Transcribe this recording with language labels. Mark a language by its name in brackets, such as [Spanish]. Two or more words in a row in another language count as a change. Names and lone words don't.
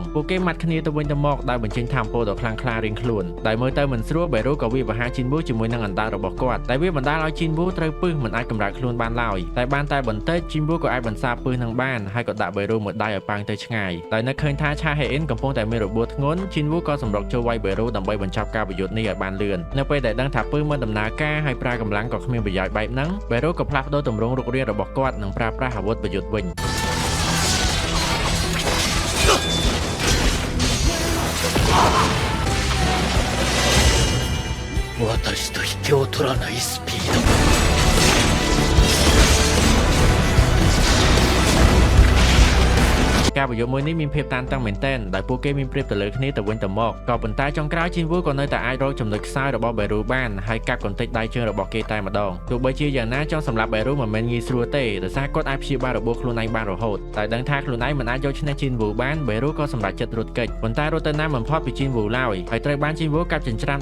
[Khmer] ពួកគេមាត់គ្នាទៅវិញទៅមកដោយបញ្ចេញថាមពលដ៏ខ្លាំងក្លារៀងខ្លួនដែលមើលទៅមិនស្រួល Beru ក៏វាយប្រហារ Jinwoo ជាមួយនឹងអណ្ដាតរបស់គាត់តែវាបណ្ដាលឲ្យ Jinwoo ត្រូវពឹសមិនអាចកម្រើកខ្លួនបានឡើយតែបានតែបន្តិច Jinwoo ក៏អាចបន្សាបពឹសនឹងបានហើយក៏ដាក់ Beru មួយដៃឲ្យប៉ាងទៅឆ្ងាយដោយនឹកឃើញថា Cha Hae-in កំពុងតែមានរបួសធ្ងន់ Jinwoo ក៏សម្រុកចូលវាយ Beru ដើម្បីបញ្ចប់ការប្រយុទ្ធនេះឲ្យបានលឿននៅពេលដែលដឹងថាពឹសមិនដំណើរការហើយប្រើកម្លាំងក៏គ្មានប្រយោជន៍បែបហ្នឹង Beru ក៏ផ្លាស់ប្ដូរទម្រង់រូបរាងរបស់គាត់និងប្រើប្រាស់អាវុធប្រយុទ្ធវិញ [Japanese] 私と引けを取らないスピード [Khmer] ការប្រយុទ្ធមួយនេះមានភាពតានតឹងមែនទែនដោយពួកគេមានព្រៀបទៅលើគ្នាទៅវិញទៅមកក៏ប៉ុន្តែចុងក្រោយ Jinwoo ក៏នៅតែអាចរកចំណុចខ្សោយរបស់ Beru បានហើយកាប់កន្តិចដៃជើងរបស់គេតែម្ដងទោះបីជាយ៉ាងណាចង់សម្លាប់ Beru មិនមែនងាយស្រួលទេដោយសារគាត់អាចព្យាបាលរបួសខ្លួនឯងបានរហូតតែដឹងថាខ្លួនឯងមិនអាចយកឈ្នះ Jinwoo បាន Beru ក៏សម្រេចចិត្តរត់គេចប៉ុន្តែរត់ទៅណាមិនផុតពី Jinwoo ឡើយហើយត្រូវបាន Jinwoo កាប់ចិញ្ច្រាំ